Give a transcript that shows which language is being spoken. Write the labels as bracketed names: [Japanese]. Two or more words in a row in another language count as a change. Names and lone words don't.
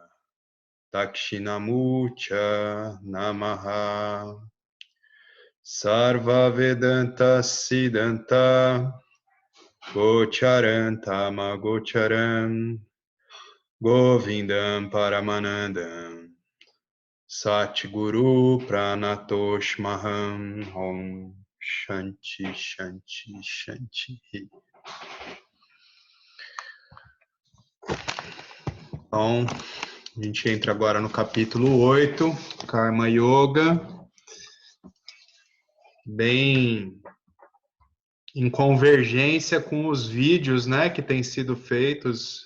[Sanskrit] दक्षिणामूर्च नमः सर्व वेदान्त सिद्धान्त गोचरन्तम गोचरम् गोविन्दम् परमानन्दम् सद्गुरु प्रणतोस्म्यहम् ॐ शान्ति शान्ति शान्ति Shanti. [Portuguese] Então, a gente entra agora no capítulo 8, Karma Yoga, bem em convergência com os vídeos, né, que têm sido feitos.